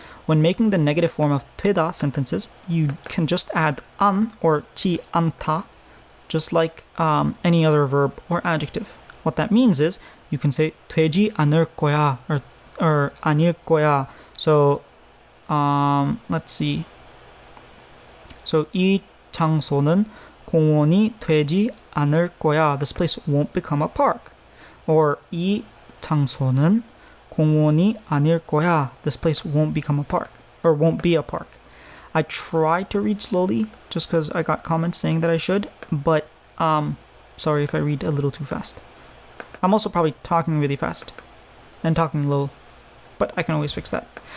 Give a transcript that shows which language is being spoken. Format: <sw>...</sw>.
<en>When making the negative form of 되다 sentences, you can just add 안 or 지 않다, just like any other verb or adjective. What that means is, you can say</en> <ko>되지 않을 거야</ko> <en>or</en> <ko>아닐 거야.</ko> <en>So, let's see.</en> <ko>So, 이 장소는 공원이 되지 않을 거야.</ko> <en>This place won't become a park.</en> <ko>Or 이 장소는 공원이 아닐 거야.</ko> <en>This place won't become a park. Or won't be a park. I tried to read slowly just because I got comments saying that I should, but sorry if I read a little too fast. I'm also probably talking really fast and talking low, but I can always fix that.</en>